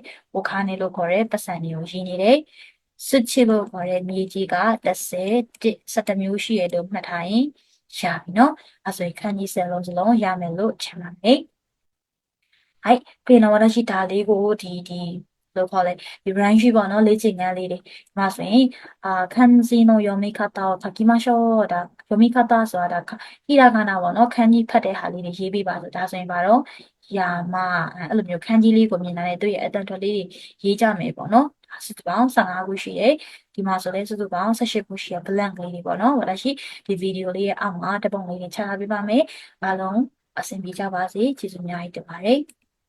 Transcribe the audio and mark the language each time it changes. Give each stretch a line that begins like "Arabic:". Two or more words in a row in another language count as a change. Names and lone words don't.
Burmese: ဝခါနေလို့ခေါ်တဲ့ပတ်စံတွေကိုရင်းနေတယ်စစ်ချစ်လို့ခေါ်တဲ့မြေကြီးက10 17မျိုးရှိရလို့မှတ်ထားရင်ရပြီနော်အဲဆိုရင်ခန်းကြီး10လုံးစ လုံးရမယ်လို့ထင်ပါတယ်はいပြီးတော့私ဒါလေးကိုလို့ခေါ်လဲဒီ branch ပေါ့နော်လေ့ကျင့်ခန်းလေးတွေဒီမှာဆို ရင်
Japanese: 漢字の読み方を書きましょう
Burmese: ဒါ読み方ဆိုတာဒါဟိရာဂါနာပေါ့နော်ခန်းကြီးဖတ်တဲ့ဟာလေးတွေရေးပေးပါဆိုဒါဆိုရင်ဘာတော့ယာမအဲ့လိုမျိုးခန်းကြီးလေးကိုမြင်လာတဲ့သူရဲ့အတန်ထွက်လေးတွေရေးကြမယ်ပေါ့နော်ဒါစုစုပေါင်း15ခုရှိတယ်ဒီမှာဆိုလဲစုစုပေါင်း18ခုရှိရ blank လေးတွေပေါ့နော်私ဒီဗီဒီယိုလေးရဲ့အောက်မှာတပုံလေးတွေချထားပေးပါမယ်အားလုံးအဆင်ပြေကြပါစေကျေးဇူးအများကြီးတင်ပါတယ်